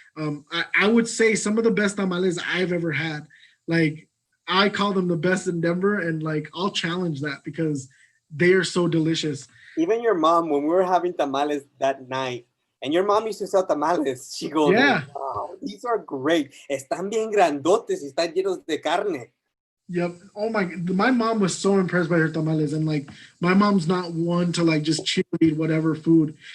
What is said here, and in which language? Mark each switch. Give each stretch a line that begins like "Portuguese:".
English: I would say some of the best tamales I've ever had. Like, I call them the best in Denver, and I'll challenge that because they are so delicious. Even your mom, when we were having tamales that night, and your mom used to sell tamales, she goes, yeah, wow, these are great.
Spanish: Están bien grandotes y están llenos de carne.
English: Yep. Oh my mom was so impressed by her tamales, and my mom's not one to just cheerlead whatever food.